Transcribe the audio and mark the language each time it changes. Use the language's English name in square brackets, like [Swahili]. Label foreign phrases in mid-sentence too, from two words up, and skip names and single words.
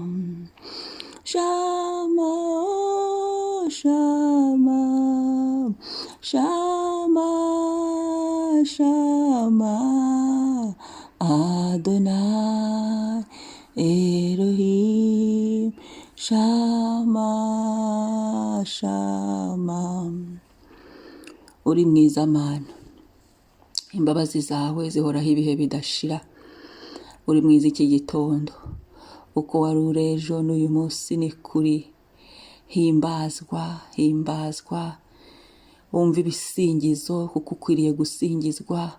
[Hebrew] שמע, או שמע, שמע, שמע. אדוני, אלוהים, שמע, שמע. [Kinyarwanda] Uri mwiza Mana, imbabazi zawe zihoraho ibihe bidashira. Uri mwiza iki gitondo, uko wari uri ejo n'uyu munsi ni kuri. Himbazwa, himbazwa, wumva ibisingizo kuko ukwiriye gusingizwa.